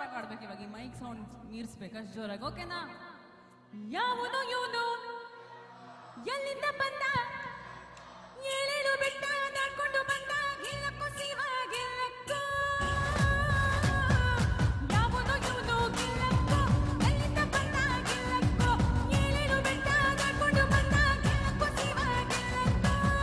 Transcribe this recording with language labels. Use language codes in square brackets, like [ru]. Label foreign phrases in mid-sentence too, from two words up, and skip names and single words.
[kn] ಮಾಡ್ಬೇಕು ಇವಾಗ ಈ [en] mic sound [kn] ಮೀರಿಸ್ಬೇಕು ಅಷ್ಟು ಜೋರಾಗಿ ಓಕೆನಾ ಯಾವನು ಇವನು ಎಲ್ಲಿಂದ ಬಂದ ಏಳೇಳು ಬೆಟ್ಟ ದಾಟ್ಕೊಂಡು ಬಂದ ಗಿಲ್ಲಕ್ಕೋ ಶಿವ ಗಿಲ್ಲಕ್ಕೋ ಯಾವನು ಇವನು ಗಿಲ್ಲಕ್ಕೋ ಎಲ್ಲಿಂದ ಬಂದ ಗಿಲ್ಲಕ್ಕೋ ಏಳೇಳು ಬೆಟ್ಟ ದಾಟ್ಕೊಂಡು ಬಂದ ಗಿಲ್ಲಕ್ಕೋ ಶಿವ ಗಿಲ್ಲಕ್ಕೋ